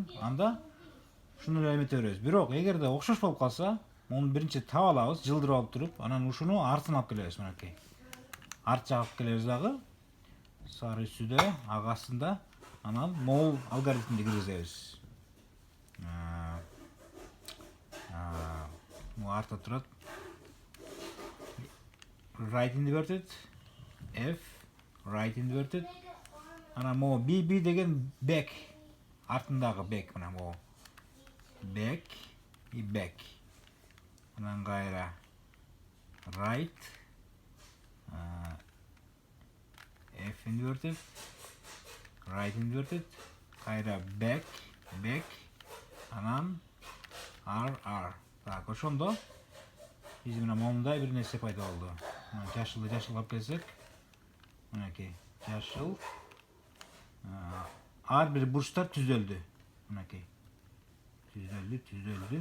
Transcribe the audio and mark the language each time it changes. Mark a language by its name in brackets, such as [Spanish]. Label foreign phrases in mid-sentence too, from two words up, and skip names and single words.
[Kyrgyz] Анда ушуну эле эмете беребиз. Бирок эгерде окшош болуп калса, муну биринчи таап алабыз, жылдырып алып туруп, анан ушуну артына алып келебиз. Мынакей. Арт жакка алып келебиз дагы. Сары үстүдө, ак астында, анан могул алгоритмди киргизебиз. Бул артта турат. [English] Right inverted, F, right inverted. [Kyrgyz] Анан могу B деген back. Артындагы back мына могу. [English] Back и back. [Kyrgyz] Анан кайра [English] right, F inverted, right inverted, кайра back, [Kyrgyz] анан R. Так, ошондо биз мына момундай бир нерсе пайда болду. Жашылды алып келсек, мынакей, жашыл. Ар бир бурчтар түздөлдү. Мынакей. Түздөлдү.